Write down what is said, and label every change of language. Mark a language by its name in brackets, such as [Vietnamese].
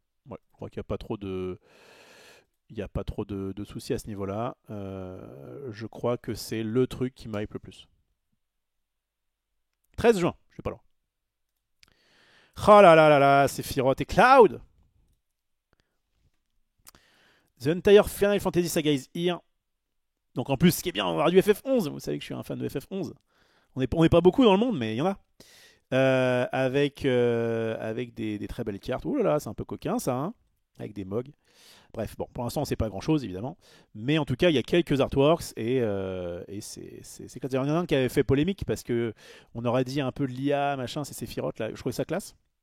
[French] Ouais, je crois qu'il n'y a pas trop de, il y a pas trop de soucis à ce niveau-là. Je crois que c'est le truc qui m'hype le plus. 13 juin, je suis pas loin. Oh là là là là, c'est Sephiroth et Cloud. [English] The Entire Final Fantasy Saga is here. [French] Donc en plus, ce qui est bien, on va avoir du FF11. Vous savez que je suis un fan de FF11. On n'est pas beaucoup dans le monde, mais il y en a. Avec des très belles cartes. Ouh là là, c'est un peu coquin ça, hein, avec des mogs. Bref, bon, pour l'instant on sait pas grand chose évidemment, mais en tout cas il y a quelques artworks et c'est classe. Il y en a un qui avait fait polémique parce que on aurait dit un peu de l'IA, machin, c'est Sephiroth là, je trouvais ça classe.